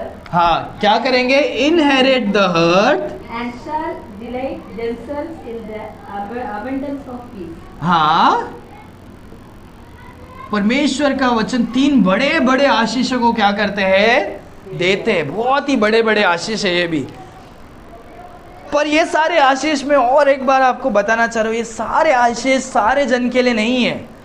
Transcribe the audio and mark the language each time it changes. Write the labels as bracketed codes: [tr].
[hi] हाँ, क्या करेंगे, [en] Inherit the earth and shall delight themselves in the abundance of peace. [hi] हाँ, परमेश्वर का वचन 3 बड़े बड़े आशीषों को क्या करते हैं, देते हैं। बहुत ही बड़े बड़े आशीष है ये भी। पर ये सारे आशीष में और एक बार आपको बताना चाह रहा हूँ, ये सारे आशीष सारे जन के लिए नहीं है।